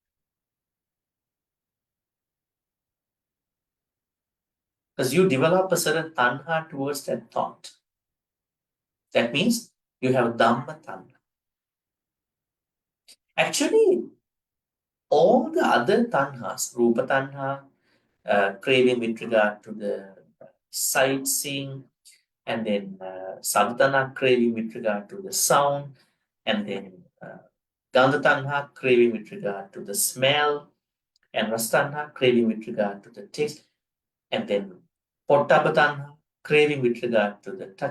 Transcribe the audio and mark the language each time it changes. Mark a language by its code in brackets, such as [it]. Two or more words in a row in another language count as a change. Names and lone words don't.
[en] Because you develop a certain tanha towards that thought. That means you have [pi] Dhamma tanha. [en] Actually, all the other tanhas, [pi] Rupa tanha, [en] craving with regard to the sightseeing, and then Sadhana craving with regard to the sound, and then [pi] Gandha tanha [en] craving with regard to the smell, and [pi] Rasa tanha [en] craving with regard to the taste, and then [pi] Pottabha tanha [en] craving with regard to the touch.